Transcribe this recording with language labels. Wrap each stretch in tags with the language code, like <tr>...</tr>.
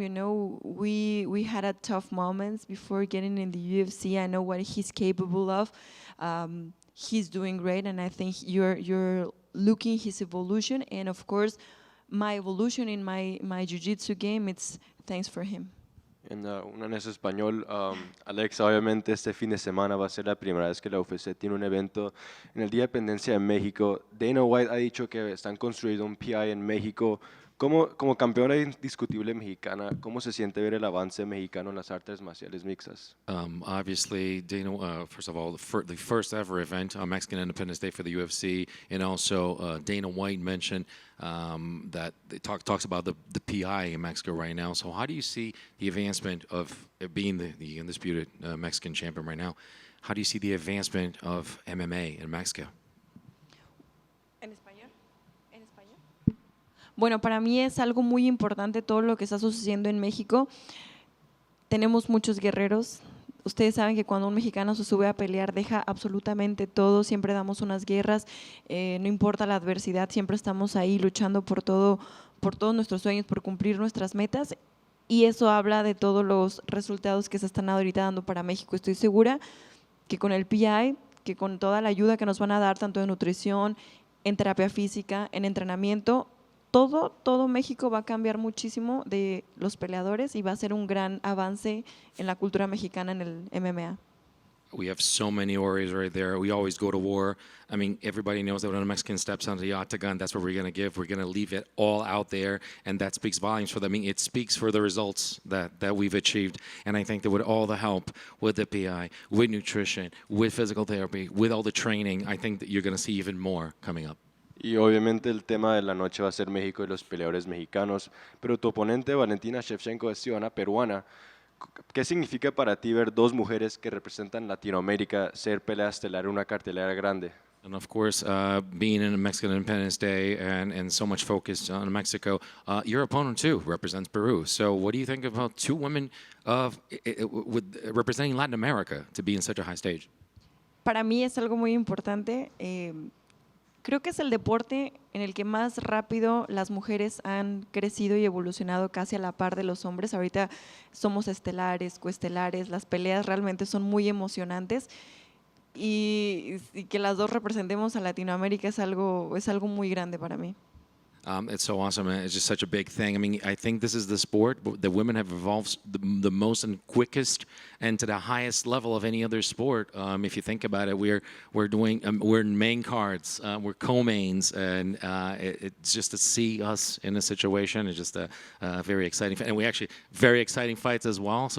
<en>You know, we had a tough moments before getting in the UFC. I know what he's capable of. He's doing great, and I think you're looking his evolution, and of course, my evolution in my jiu-jitsu game, it's thanks for him.</en> <es>En eso español, Alexa, obviamente este fin de semana va a ser la primera vez que la UFC tiene un evento en el Día de Independencia de México. Dana White ha dicho que están construyendo un PI en México. Como campeona indiscutible mexicana, ¿cómo se siente ver el avance mexicano en las artes marciales mixtas?</es> <en>Obviously, Dana, first of all, the first ever event on Mexican Independence Day for the UFC, and also Dana White mentioned that it talks about the PI in Mexico right now. So how do you see the advancement of being the undisputed Mexican champion right now? How do you see the advancement of MMA in Mexico?</en> <es>¿En español? ¿En español? Bueno, para mí es algo muy importante todo lo que está sucediendo en México. Tenemos muchos guerreros. Ustedes saben que cuando un mexicano se sube a pelear deja absolutamente todo, siempre damos unas guerras, no importa la adversidad, siempre estamos ahí luchando por todos nuestros sueños, por cumplir nuestras metas, y eso habla de todos los resultados que se están ahorita dando para México. Estoy segura que con el PI, que con toda la ayuda que nos van a dar, tanto en nutrición, en terapia física, en entrenamiento, todo México va a cambiar muchísimo de los peleadores y va a ser un gran avance en la cultura mexicana en el MMA.</es> <en>We have so many warriors right there. We always go to war. I mean, everybody knows that when a Mexican steps onto the octagon, that's what we're going to give. We're going to leave it all out there, and that speaks volumes for them. I mean, it speaks for the results that we've achieved. And I think that with all the help, with the PI, with nutrition, with physical therapy, with all the training, I think that you're going to see even more coming up.</en> <es>Y obviamente el tema de la noche va a ser México y los peleadores mexicanos, pero tu oponente Valentina Shevchenko es ciudadana peruana. ¿Qué significa para ti ver dos mujeres que representan Latinoamérica ser pelea estelar en una cartelera grande?</es> <en>And of course, being in a Mexican Independence Day and so much focus on Mexico, your opponent too represents Peru. So what do you think about two women representing Latin America to be in such a high stage?</en> <es>Para mí es algo muy importante. Creo que es el deporte en el que más rápido las mujeres han crecido y evolucionado casi a la par de los hombres. Ahorita somos estelares, coestelares, las peleas realmente son muy emocionantes y que las dos representemos a Latinoamérica es algo muy grande para mí.</es> <en>It's so awesome, and it's just such a big thing. I mean, I think this is the sport that women have evolved the most and quickest and to the highest level of any other sport. If you think about it, we're in main cards, we're co-mains, and it's just to see us in a situation is just a very exciting, and we actually very exciting fights as well.</en>